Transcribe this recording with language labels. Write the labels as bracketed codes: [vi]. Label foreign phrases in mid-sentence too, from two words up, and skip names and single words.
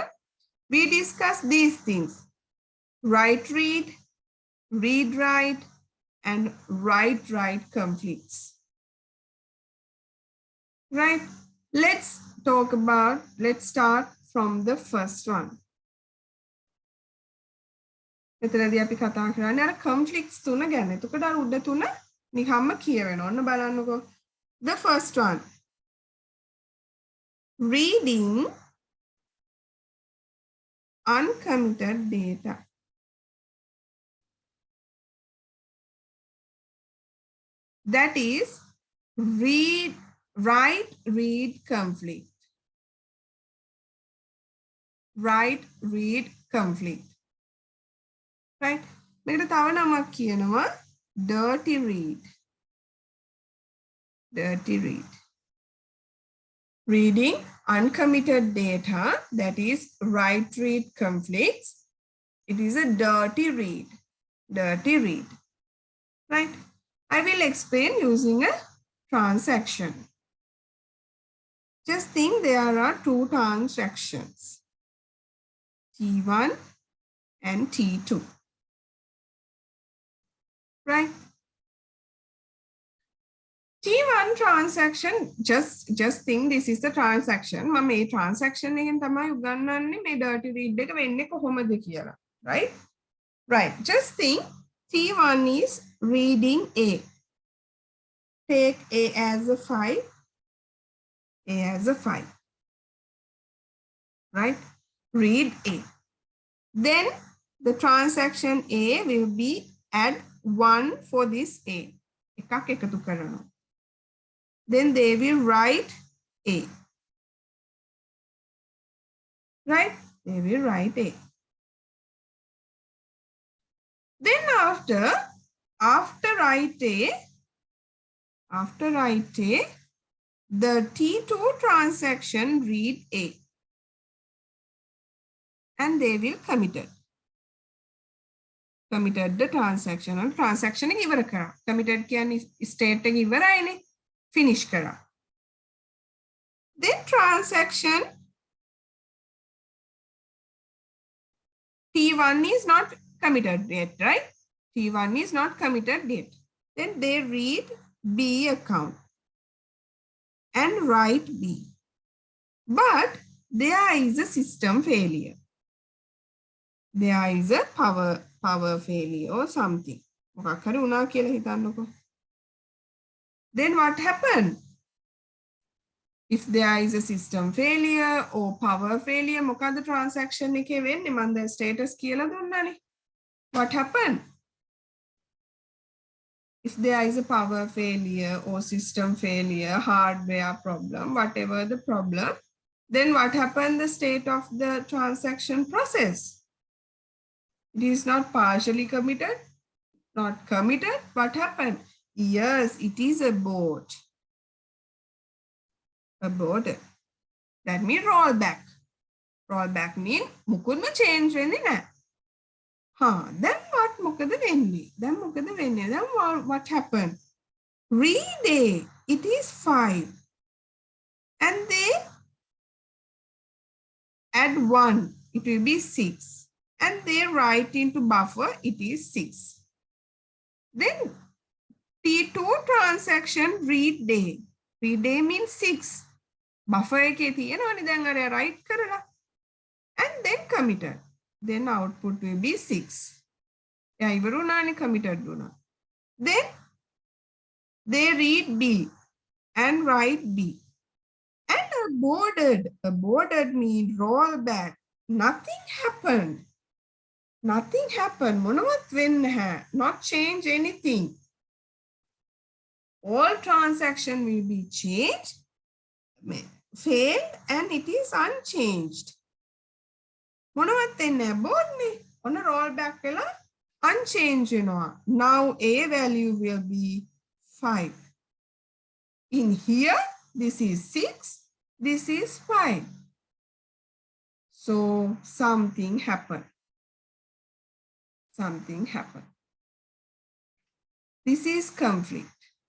[en] We discuss these things: write-read, read-write, and write-write conflicts. Right? Let's start from the first one. [si] මෙතනදී අපි කතා කරන්නේ අර conflicts තුන ගැන. එතකොට අර උඩ තුන නිකම්ම කියවෙනවා. ඔන්න බලන්නකෝ. [en] The first one. Reading uncommitted data. That is write, read conflict. Write, read conflict. Right? [si] මේකට තව නමක් කියනවා [en] dirty read. Dirty read. Reading uncommitted data, that is write, read conflicts. It is a dirty read. Dirty read. Right? I will explain using a transaction. Just think there are two transactions, T1 and T2. Right? T1 transaction, just think this is the transaction. [si] මම මේ transaction එකෙන් තමයි උගන්වන්නේ මේ [en] dirty read [si] එක වෙන්නේ කොහොමද කියලා. [en] Right? Right. Just think T1 is reading A. Take A as a 5. A as a 5. Right? Read A. Then the transaction A will be add 1 for this A. [si] එකක් එකතු කරනවා. [en] Then they will write A. Right? They will write A. Then after write A, the T2 transaction read A. And they will committed the transaction. And transaction [si] එක ඉවර කරා. Committed කියන්නේ state එක ඉවරයිනේ. Finish කරා. [en] Then transaction T1 is not committed yet, right? T1 is not committed yet. Then they read B account and write B. But there is a system failure. There is a power failure or something. [si] මොකක් හරි වුණා කියලා හිතන්නකෝ. [en] Then what happened? If there is a system failure or power failure, [si] මොකද transaction එකේ වෙන්නේ? මම දැන් status කියලා දුන්නානේ. [en] What happened? If there is a power failure or system failure, hardware problem, whatever the problem, then what happened? The state of the transaction process. It is not partially committed, not committed. What happened? Yes, it is abort. Aborted. That means roll back. Roll back means [si] මුකුත්ම change වෙන්නේ නැහැ. [en] Then what [si] මොකද වෙන්නේ? [en] Then what happened? Read A. It is 5. And they add 1. It will be 6. And they write into buffer, it is 6. Then T2 transaction read day. Read day means 6. [si] Buffer එකේ තියෙනවනේ දැන් අර write කරලා. [en] And then committed. Then output will be 6. [si] එයා ඉවර වුණානේ committed වුණා. [en] Then they read B and write B. And aborted means roll back. Nothing happened. Nothing happened. [si] මොනවත් වෙන්නේ නැහැ. [en] Not change anything. All transaction will be changed, failed, and it is unchanged. [si] මොනවත් වෙන්නේ නැහැ. බෝඩ්නේ. ඔන්න [en] roll back [si] වෙලා unchanged වෙනවා. [en] Now A value will be 5. In here, this is 6. This is 5. So something happened. Something happened. This is conflict.